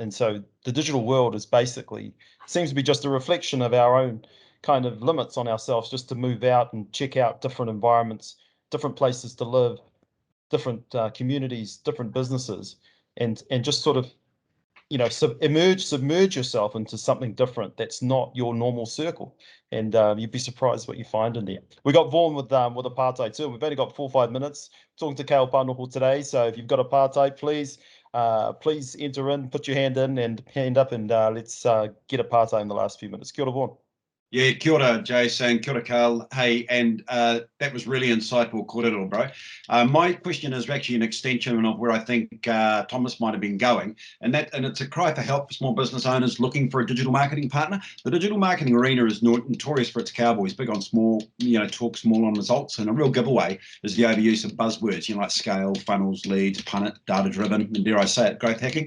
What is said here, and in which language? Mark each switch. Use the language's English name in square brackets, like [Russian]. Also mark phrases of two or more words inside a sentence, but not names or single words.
[English] And so the digital world is basically seems to be just a reflection of our own kind of limits on ourselves, just to move out and check out different environments, different places to live, different communities, different businesses, and just sort of, you know, submerge yourself into something different that's not your normal circle, and you'd be surprised what you find in there. We got Vaughan with a partai too. We've only got 4 or 5 minutes talking to Kale Panoho today, so if you've got a partai, please enter in, put your hand in and hand up, and let's get a partai in the last few minutes. [Māori] Kia ora, Vaughan. Yeah, kia ora, Jason. Kia ora, Kale. [English] Hey, and that was really insightful, kōrero, bro. My question is actually an extension of where I think Thomas might have been going, and it's a cry for help for small business owners looking for a digital marketing partner. The digital marketing arena is notorious for its cowboys, big on small, talk small on results, and a real giveaway is the overuse of buzzwords, like scale, funnels, leads, punnet, data-driven, and dare I say it, growth hacking.